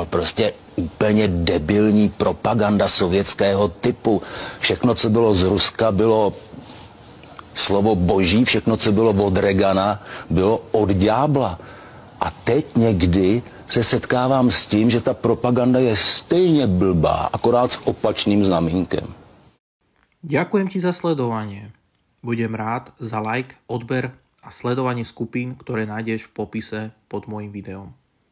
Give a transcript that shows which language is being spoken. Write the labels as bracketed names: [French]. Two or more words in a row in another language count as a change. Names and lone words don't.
[Czech] Prostě úplně debilní propaganda sovětského typu. Všechno, co bylo z Ruska, bylo slovo boží, všechno, co bylo od Reagana, bylo od ďábla. A teď někdy se setkávám s tím, že ta propaganda je stejně blbá, akorát s opačným znamínkem. [Slovak] Ďakujem ti za sledovanie. Budem rád za like, odber a sledovanie skupín, ktoré nájdeš v popise pod môjim videom.